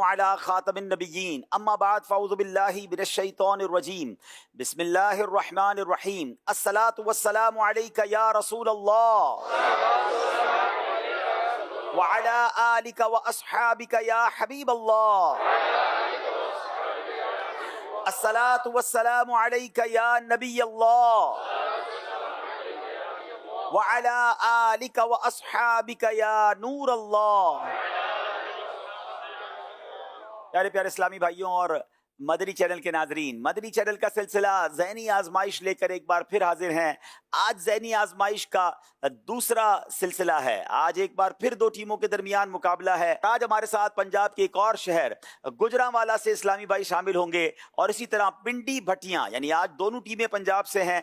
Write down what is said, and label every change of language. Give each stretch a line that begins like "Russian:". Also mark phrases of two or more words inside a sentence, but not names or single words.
Arabic: على خاتم النبيين أما بعد فأعوذ بالله من الشيطان الرجيم بسم الله الرحمن الرحيم الصلاة والسلام عليك يا رسول الله وعلى آلك وأصحابك يا حبيب الله الصلاة والسلام عليك يا نبي الله وعلى آلك وأصحابك يا نور الله.
Urdu: پیارے پیارے اسلامی بھائیوں اور مدنی چینل کے ناظرین، مدنی چینل کا سلسلہ ذہنی آزمائش لے کر ایک بار پھر حاضر ہیں. آج ذہنی آزمائش کا دوسرا سلسلہ ہے. آج ایک بار پھر دو ٹیموں کے درمیان مقابلہ ہے۔ آج ہمارے ساتھ پنجاب کے ایک اور شہر گوجرانوالہ سے اسلامی بھائی شامل ہوں گے اور اسی طرح پنڈی بھٹیاں، یعنی آج دونوں ٹیمیں پنجاب سے ہیں.